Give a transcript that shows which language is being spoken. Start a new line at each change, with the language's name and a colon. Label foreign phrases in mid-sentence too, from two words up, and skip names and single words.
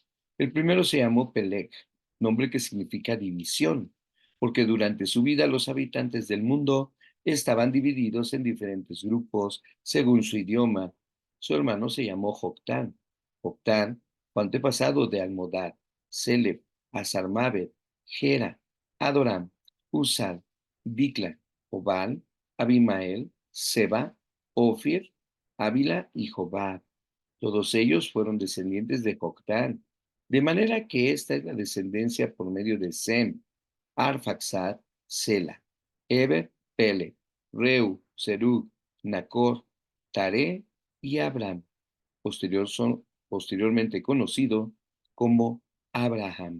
Spanish: El primero se llamó Peleg, nombre que significa división, porque durante su vida los habitantes del mundo estaban divididos en diferentes grupos según su idioma. Su hermano se llamó Joctán. Joctán fue antepasado de Almodad, Selef, Asarmaved, Gera, Adoram, Usal, Dicla, Obal, Abimael, Seba, Ofir, Ávila y Jobab. Todos ellos fueron descendientes de Joctán, de manera que esta es la descendencia por medio de Sem, Arfaxad, Sela, Eber, Pele, Reu, Serug, Nacor, Tare y Abraham, posteriormente conocido como Abraham.